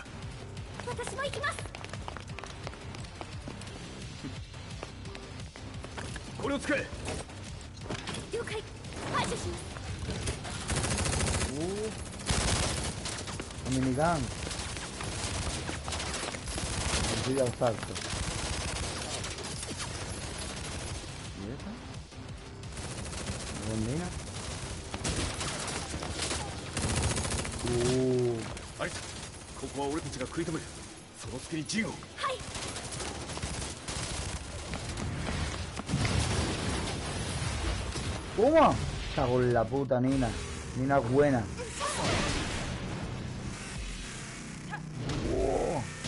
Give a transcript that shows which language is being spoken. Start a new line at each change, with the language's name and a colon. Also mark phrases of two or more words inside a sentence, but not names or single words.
Japanese: 私も行きます。これを使え。了解。排除します。
Spanish: おミニガン。Voy al salto. ¿Y esa? ¿Bombina?
Japanese: あいつ、ここは俺たちが食い止める。そその隙に陣を。はい。
Spanish: Toma. Cago en la puta, Nina. Nina buena. Wow.